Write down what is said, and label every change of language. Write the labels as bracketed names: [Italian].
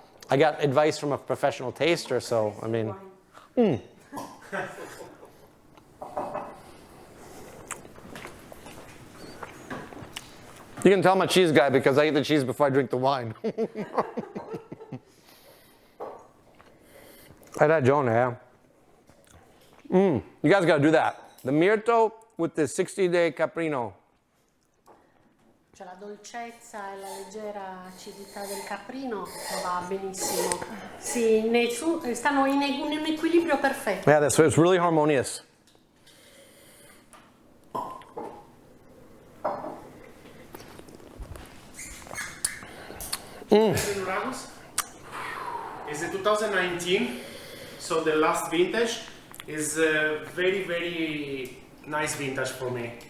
[English] I got advice from a professional taster, so I mean, You can tell I'm a cheese guy because I eat the cheese before I drink the wine. [Italian] Hai ragione, [English] You guys got to do that. The myrto with the 60-day caprino. [Italian] Cioè la dolcezza e la leggera acidità del caprino va benissimo. Stanno in un equilibrio perfetto. [English] Yeah, it's really harmonious. Nuragus is a 2019, so the last vintage is a very, very nice vintage for me.